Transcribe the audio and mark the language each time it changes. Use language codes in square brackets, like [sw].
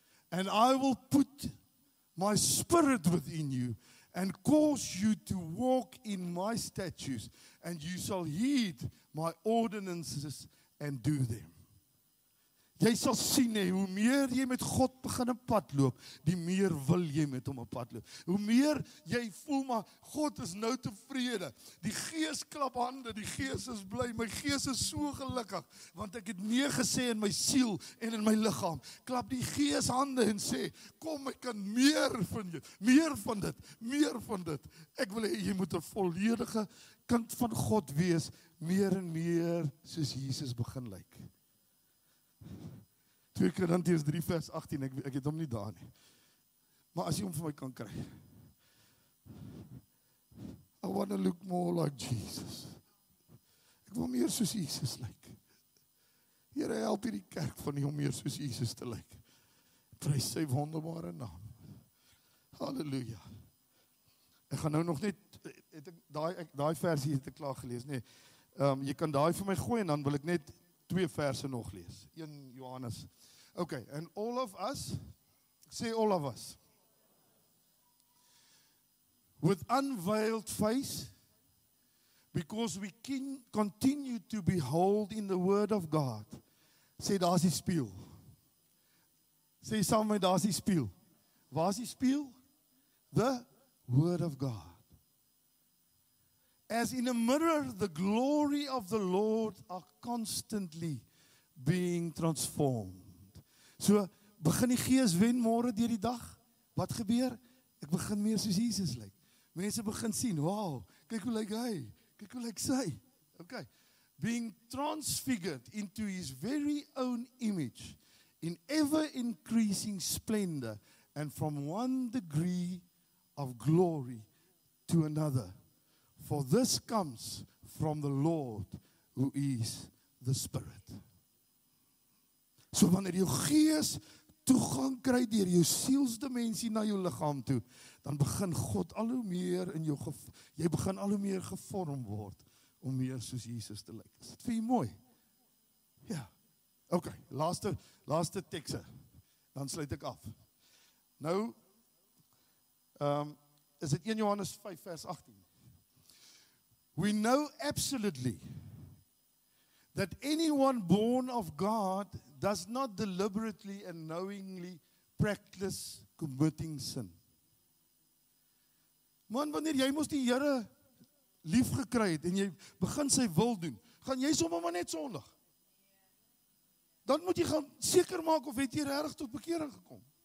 [en] And I will put my spirit within you and cause you to walk in my statutes, and you shall heed my ordinances and do them. [af] Jy sal sien, hoe meer jy met God begin 'n pad loop, die meer wil jy met hom 'n pad loop. Hoe meer jy voel, maar God is nou tevrede. Die Gees klap hande, die Gees is bly, my gees is so gelukkig, want ek het nee gesê in my siel en in my liggaam. Klap die Gees hande en sê, kom, ek kan meer van jou, meer van dit, meer van dit. Ek wil hê jy moet 'n volledige kind van God wees, meer en meer soos Jesus begin lyk. 2 Korintiërs 3 vers 18, ek het hom nie daar nie. Maar as jy hom vir my kan kry. [en] I want to look more like Jesus. [af] Ek wil meer soos Jesus lyk. Here, help hierdie kerk van nie om meer soos Jesus te lyk. Prys sy wonderbare naam. Halleluja. Ek gaan nou nog net, het ek daai versie het ek klaar gelees, nee. Jy kan daai vir my gooi en dan wil ek net 2 verse nog lees. 1 Johannes. [en] Okay, and all of us, say all of us, with unveiled face, because we continue to behold in the word of God. [af] Sê, daar is die spieël. Sê saam met, daar is die spieël. Waar is die spieël? [en] The word of God. As in a mirror, the glory of the Lord are constantly being transformed. [af] So, begin die Gees wen môre deur die dag. Wat gebeur? Ek begin meer soos Jesus lyk. Mense begin sien, wow, kyk hoe lyk hy, kyk hoe lyk sy. Okay. [en] Being transfigured into his very own image in ever increasing splendor and from one degree of glory to another. For this comes from the Lord who is the Spirit. [af] So wanneer jou gees toegang kry deur jou sielsdimensie na jou liggaam toe, dan begin God al hoe meer in jou, jy begin al hoe meer gevorm word om meer soos Jesus te lyk. Is dit vir jou mooi? Ja. Okay, laaste tekste. Dan sluit ek af. Nou, is dit 1 Johannes 5 vers 18. [en] We know absolutely that anyone born of God does not deliberately and knowingly practice committing sin. [af] Man, wanneer jy mos die Here lief gekry het en jy begin sy wil doen, gaan jy sommer maar net sondig. Dan moet jy gaan seker maak of het jy regtig tot bekering gekom.